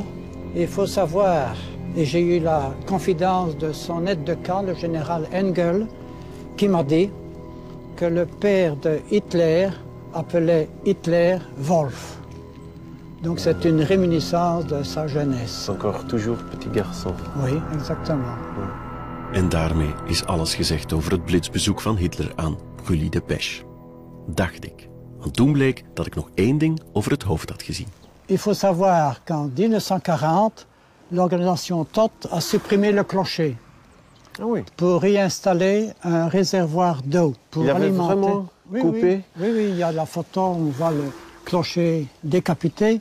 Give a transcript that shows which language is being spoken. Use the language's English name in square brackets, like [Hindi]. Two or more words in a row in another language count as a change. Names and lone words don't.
[French] Il faut savoir, et j'ai eu la confidence de son aide de camp, le général Engel, qui m'a dit que le père de Hitler appelait Hitler Wolf. Donc c'est une réminiscence de sa jeunesse. Encore toujours petit garçon. Oui, exactement. [Dutch] En daarmee is alles gezegd over het blitsbezoek van Hitler aan Brûlis-de-Pêche. Dacht ik. Want toen bleek dat ik nog één ding over het hoofd had gezien. [French] Il faut savoir qu'en 1940, l'organisation TOT a supprimé le clocher. Ah oui. Pour y installer un réservoir d'eau pour il avait alimenter. Vraiment coupé? Oui, il y a la photo, on voit le clocher décapité.